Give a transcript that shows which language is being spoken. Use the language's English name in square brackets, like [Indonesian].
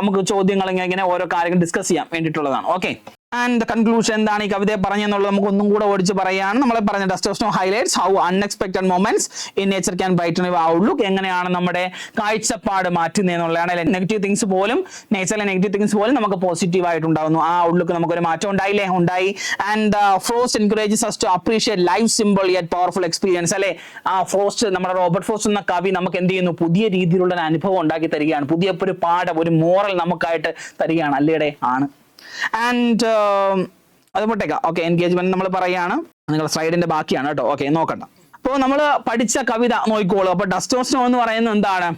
[Malayalam] നമുക്ക് ചോദ്യങ്ങൾ ഇങ്ങനെ ഓരോ കാര്യങ്ങൾ ഡിസ്കസ് ചെയ്യാൻ വേണ്ടിയിട്ടുള്ളതാണ്. ഓക്കെ, ആൻഡ് കൺക്ലൂഷൻ എന്താണ് ഈ കവിതയെ പറഞ്ഞെന്നുള്ളത് നമുക്ക് ഒന്നും കൂടെ ഓടിച്ച് പറയുകയാണ്. നമ്മൾ പറഞ്ഞ [English] Dust of snow highlights how unexpected moments in nature can brighten your outlook. [Malayalam] എങ്ങനെയാണ് നമ്മുടെ കാഴ്ചപ്പാട് മാറ്റുന്നതെന്നുള്ളതാണ്. നെഗറ്റീവ് തിങ്സ് പോലും, നേച്ചറിലെ നെഗറ്റീവ് തിങ്സ് പോലും നമുക്ക് പോസിറ്റീവ് ആയിട്ട് ഉണ്ടാവുന്നു. ആ ഔട്ട്ലുക്ക് നമുക്കൊരു മാറ്റം ഉണ്ടായി. [English] And frost encourages us to appreciate life simple yet powerful experience അല്ലെ. [Malayalam] ആ ഫ്രോസ്റ്റ്, നമ്മുടെ റോബർട്ട് ഫ്രോസ്റ്റ് എന്ന കവി നമുക്ക് എന്ത് ചെയ്യുന്നു? പുതിയ രീതിയിലുള്ള ഒരു അനുഭവം ഉണ്ടാക്കി തരികയാണ്. പുതിയ ഒരു പാഠം, ഒരു മോറൽ നമുക്കായിട്ട് തരികയാണ്. അല്ലേടെ ആണ്. ആൻഡ് അത് പൊട്ടേക്കാം. ഓക്കെ, എൻഗേജ്മെന്റ് നമ്മൾ പറയുകയാണ്. നിങ്ങളുടെ സ്ലൈഡിന്റെ ബാക്കിയാണ് കേട്ടോ. ഓക്കെ, നോക്കണ്ട. അപ്പോൾ നമ്മൾ പഠിച്ച കവിത നോക്കിക്കോളൂ. അപ്പൊ ടെസ്റ്റോസ്റ്റെറോൺ എന്ന് പറയുന്നത് എന്താണ്?